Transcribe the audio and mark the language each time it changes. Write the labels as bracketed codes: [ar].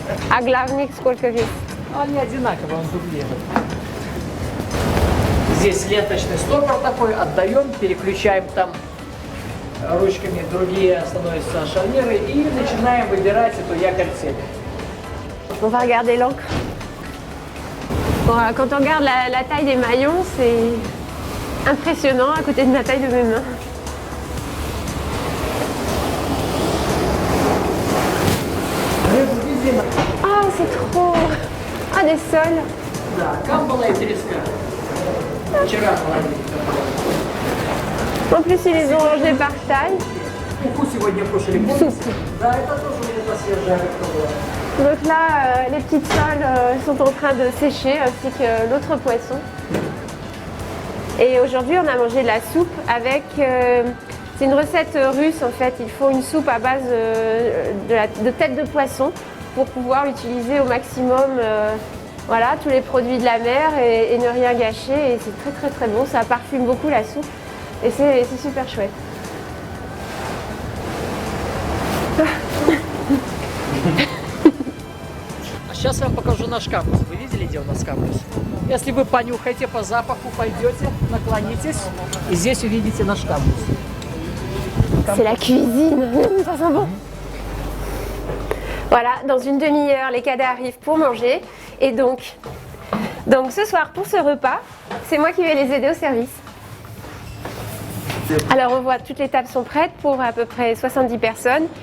[ru] А главник сколько весит? Они одинаковые, он дублирует. Здесь ленточный стопор такой, отдаем, переключаем там rучками, другие становятся шарниры и начинаем выбирать эту якорь-цепь. [fr] On va regarder l'encre. Quand on regarde la taille des maillons, c'est impressionnant à côté de la taille de mes mains. Ah, c'est trop! Ah, des sols! [ru] Да, камбала и треска. Вчера положили. [fr] En plus, ils les ont rangés par taille. [ru] Уху сегодня кушали. Да, это тоже где-то свежая рыба. [fr] Donc là, les petites soles sont en train de sécher, ainsi que l'autre poisson. Et aujourd'hui, on a mangé de la soupe avec... c'est une recette russe, en fait. Il faut une soupe à base de tête de poisson pour pouvoir utiliser au maximum voilà, tous les produits de la mer et ne rien gâcher. Et c'est très très très bon, ça parfume beaucoup la soupe et c'est super chouette. [ru] Сейчас я вам покажу наш камбус. Вы видели, где у нас камбус? Если вы понюхаете, по запаху пойдете, наклонитесь, и здесь увидите наш камбус. [fr] C'est la cuisine, ça sent bon. Voilà, dans une demi-heure, les cadets arrivent pour manger. Et donc ce soir, pour ce repas, c'est moi qui vais les aider au service. Alors on voit toutes les tables sont prêtes pour à peu près 70 personnes.